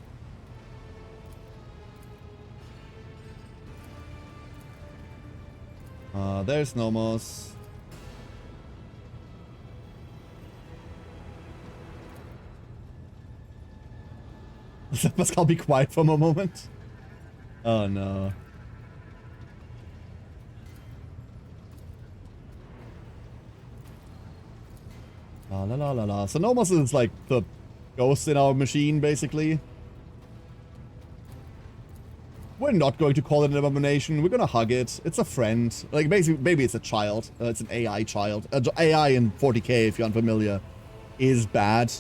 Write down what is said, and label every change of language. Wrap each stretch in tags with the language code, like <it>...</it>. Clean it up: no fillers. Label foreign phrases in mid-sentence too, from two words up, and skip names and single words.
<en>There's Nomos. Pascal, be quiet for a moment. Oh no. La la la la la. So Nomos is like the ghost in our machine, basically. We're not going to call it an abomination. We're gonna hug it. It's a friend. Like, basically, maybe it's a child. It's an AI child. AI in 40k, if you're unfamiliar, is bad.</en>